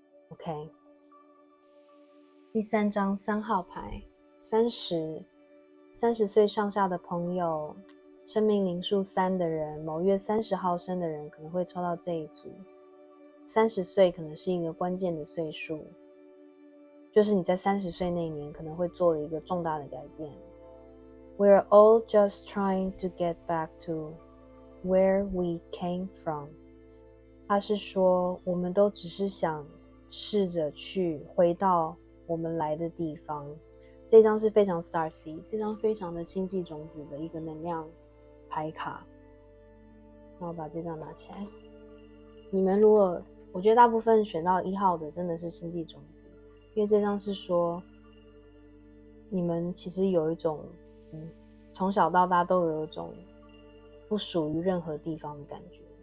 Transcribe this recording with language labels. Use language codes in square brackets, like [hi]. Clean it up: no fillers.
[zh] OK， 第3张3号牌，30岁上下的朋友，生命灵数3的人，某月30号生的人可能会抽到这一组。 30岁可能是一个关键的岁数，就是你在30岁那年可能会做了一个重大的改变。 [en] We're all just trying to get back to where we came from. [zh] 他是说我们都只是想试着去回到我们来的地方。这张是非常 Starseed， 这张非常的星际种子的一个能量牌卡。那我把这张拿起来。你们如果我觉得大部分选到1号的真的是星际种子，因为这张是说你们其实有一种从小到大都有一种不属于任何地方的感觉。